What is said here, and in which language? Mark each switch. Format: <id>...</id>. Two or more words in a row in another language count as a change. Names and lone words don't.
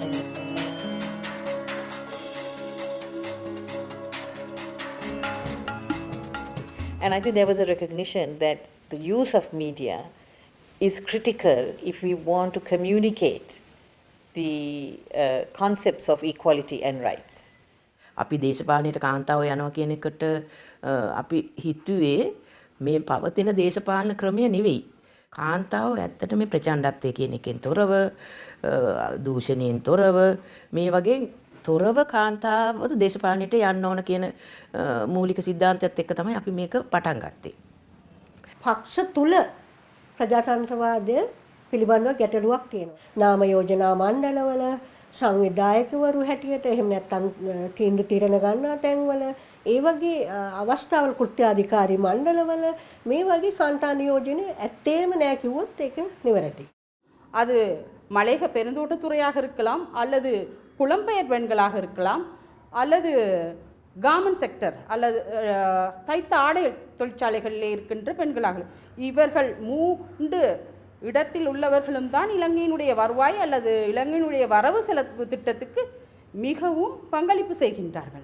<en>And I think there was a recognition that the use of media is critical if we want to communicate the concepts of equality and rights.</en> <si>අපි දේශපාලනයට කාන්තාව යනවා කියන එකට අපි හිතුවේ මේ පවතින දේශපාලන ක්‍රමය නෙවෙයි. කාන්තාව ඇත්තට මේ ප්‍රචණ්ඩත්වය කියන එකෙන් තොරව දූෂණයෙන් තොරව මේ වගේ තොරව කාන්තාව දේශපාලනයට යන්න ඕන කියන මූලික සිද්ධාන්තයත් එක්ක තමයි අපි මේක පටන් ගත්තේ. පක්ෂ තුල ප්‍රජාතන්ත්‍රවාදය පිළිබඳව ගැටලුවක් තියෙනවා. නාම යෝජනා මණ්ඩලවල සංවිධායකවරු හැටියට එහෙම නැත්නම් තීන්දුව తీරන ගන්නා තැන්වල ඒ වගේ අවස්ථාවල කෘත්‍යාධිකාරී මණ්ඩලවල මේ වගේ කාන්තා නියෝජනය ඇත්තේම නැහැ කිව්වොත් ඒක නිවැරදි.</si> <ta>அது மலையக பெருந்தோட்டத்துறையாக இருக்கலாம் அல்லது புலம்பெயர் பெண்களாக இருக்கலாம் அல்லது</ta> <en>garment sector</en> <ta>அல்லது தைத்த ஆடை தொழிற்சாலைகளிலே இருக்கின்ற பெண்களாக இவர்கள் 3 இடத்தில் உள்ளவர்களும் தான் இலங்கையினுடைய வருவாய் அல்லது இலங்கையினுடைய வரவு செலவு திட்டத்துக்கு மிகவும் பங்களிப்பு செய்கின்றார்கள்.</ta>